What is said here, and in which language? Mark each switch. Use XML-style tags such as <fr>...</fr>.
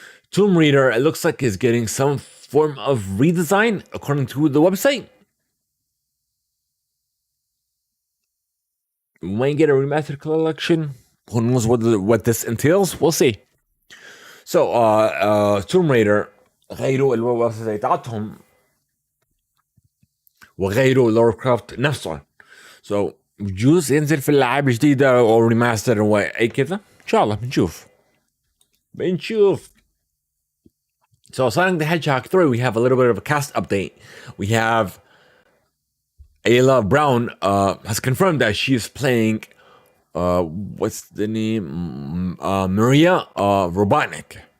<en>Tomb Raider, it looks like is getting some form of redesign according to the website. We might get a remastered collection. Who knows what this entails? We'll see.</en> <ar>So Tomb Raider غيروا الويب سايت تاعتهم وغيروا لور كرافت نفسه. So بجوز ينزل في الالعاب الجديده او ريماستر او اي كذا ان شاء الله بنشوف.</ar> <en>So Sonic the Hedgehog 3, we have a little bit of a cast update. We have Ayla Brown has confirmed that she is playing what's the name? Maria Robotnik.</en>